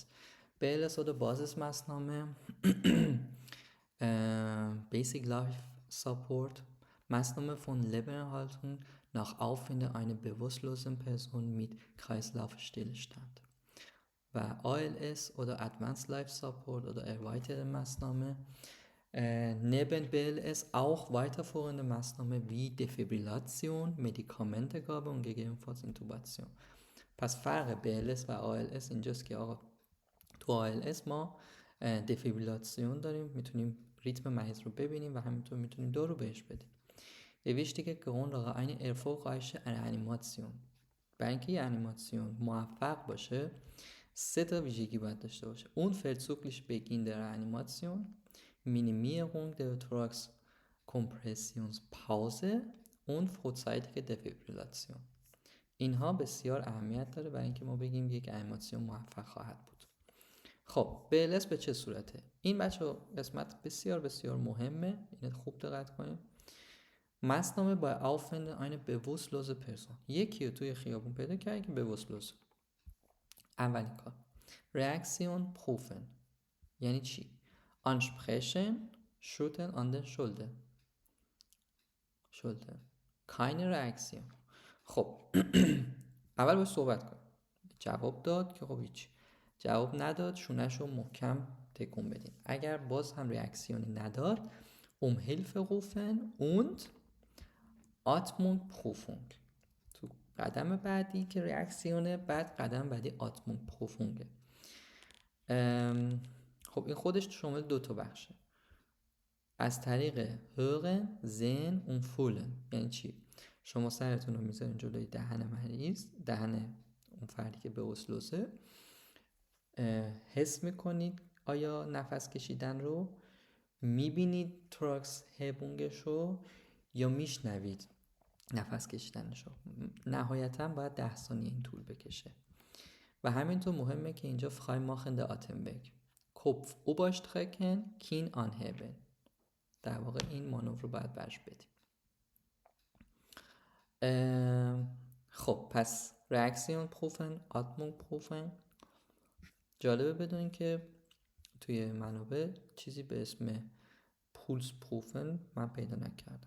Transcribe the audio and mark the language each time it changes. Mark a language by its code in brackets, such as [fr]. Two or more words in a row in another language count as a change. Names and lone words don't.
[de] BLS oder Basismaßnahme [en] Basic Life Support, [de] Maßnahme von Lebenerhaltung nach Auffinden einer bewusstlosen Person mit Kreislaufstillstand. و ALS oder [en] Advanced Life Support [de] oder erweiterte Maßnahme neben BLS auch weiterführende Maßnahmen wie Defibrillation, Medikamentengabe und gegebenenfalls Intubation. [fa] پس فرق BLS و ALS اینجاست که آقا تو ALS ما دفیبریلاسیون داریم، میتونیم ریتم مریض رو ببینیم و همینطور میتونیم دارو بهش بدیم. [de] یه wichtige Grundlage eine erfolgreiche Reanimation. [fa] برای اینکه یه انیماسیون موفق باشه 3 تا ویژگی باید داشته باشه. [de] اون verzüglich Beginn der Reanimation، Minimierung der Thorax-Kompressionspause und frühzeitige Defibrillation. [fa] اینها بسیار اهمیت داره برای اینکه ما بگیم یک انیماسیون موفق خواهد بود. خب BLS به چه صورته؟ این بچه قسمت بسیار بسیار مهمه، اینت خوب دقت کنید. [de] Maßnahme bei Auffinden einer bewusstlose Person. [fa] یکی رو توی خیابون پیدا کردی که bewusstlos. اولین کار [de] Reaktion prüfen. [fa] یعنی چی؟ [de] Ansprechen, schütteln an den Schultern. Keine Reaktion. [fa] خب اول باید صحبت کن. جواب داد که خب هیچ. جواب نداد، شونه‌شو محکم تکون بدین. اگر باز هم ریاکسیونی نداد [de] Hilfe rufen und Atmung prüfung. [fa] تو قدم بعدی که ریاکسیونه، بعد قدم بعدی [de] Atmung prüfung. [fa] خب این خودش شامل 2 تا بخشه. از طریق [de] hören, sehen und fühlen. [fa] یعنی چی؟ شما سرتون رو میذارین جلوی دهن مریض، دهن اون فردی که به اسلوسه، حس میکنید آیا نفس کشیدن رو، میبینید تراکس هبونگش رو یا میشنوید نفس کشیدنش رو. نهایتا باید 10 ثانیه این طول بکشه. و همینطور مهمه که اینجا [de] freimachende Atemweg. Kopf oberstrecken, Kinn anheben. [fa] در واقع این مانور رو باید برش بدیم. خب پس [de] Reaktion prüfen, Atmung prüfen. [fa] جالبه بدونین که توی منابع چیزی به اسم [de] Puls prüfen [fa] من پیدا نکردم.